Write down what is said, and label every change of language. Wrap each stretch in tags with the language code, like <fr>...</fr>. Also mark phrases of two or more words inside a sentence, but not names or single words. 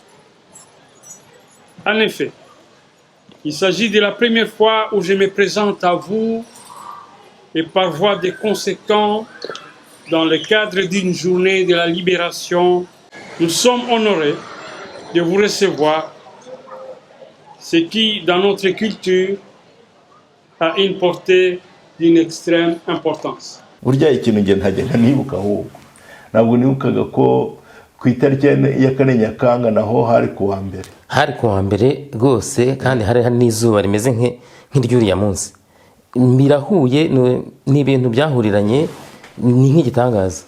<fr>En effet, il s'agit de la première fois où je me présente à vous et par voie de conséquent dans le cadre d'une journée de la libération. Nous sommes honorés de vous recevoir, ce qui, dans notre culture, a une portée d'une extrême importance.</fr> <rw>Burya ikintu nge ntajya nibuka ahubwo ntabwo nibukaga ko ku itariki ya 4 Nyakanga naho hari kuwa mbere rwose, kandi hari n'izuba rimeze nk'iryuriya munsi. Birahuye, ni ibintu byahuriranye, ni nk'igitangaza.</rw>